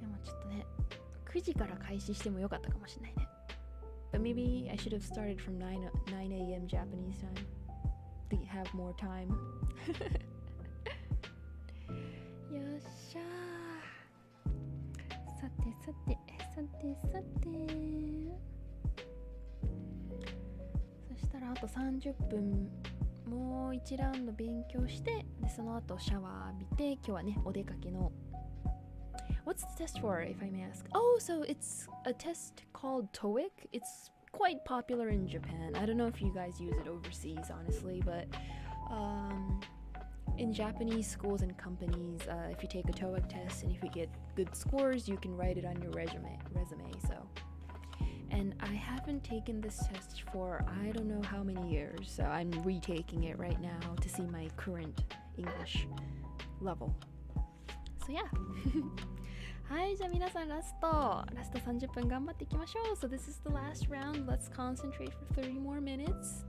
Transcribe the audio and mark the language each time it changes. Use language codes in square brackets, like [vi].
[ja] ちょっとね、9時から開始してもよかったかもしれないね。 [en] But maybe I should have started from 9 a.m. Japanese time to have more time. [ja] よっしゃー。さてさてさてさて。そしたらあと30分もう1ラウンド勉強して、でその後シャワー浴びて、今日はねお出かけの。 [en] What's the test for, if I may ask? Oh, so it's a test called TOEIC. It's quite popular in Japan. I don't know if you guys use it overseas, honestly, but in Japanese schools and companies, if you take a TOEIC test and if you get good scores, you can write it on your resume. So, and I haven't taken this test for I don't know how many years, so I'm retaking it right now to see my current English level. So yeah. [ja] はい、じゃあ皆さんラスト30分頑張っていきましょう。 [en] So this is the last round. Let's concentrate for 30 more minutes.